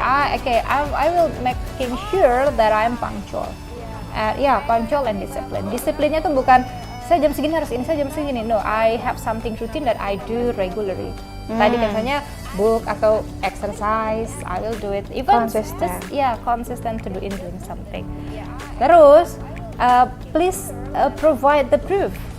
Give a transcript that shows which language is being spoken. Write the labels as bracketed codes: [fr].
[en] I will making sure that I'm punctual. Punctual and discipline. [id] Disiplinnya tuh bukan saya jam segini harus ini, saya jam segini. [en] No, I have something routine that I do regularly. [id] Tadi misalnya [en] book [id] atau [en] exercise, I will do it. Even Consistent. Consistent to doing something. [id] Terus, [en] please provide the proof.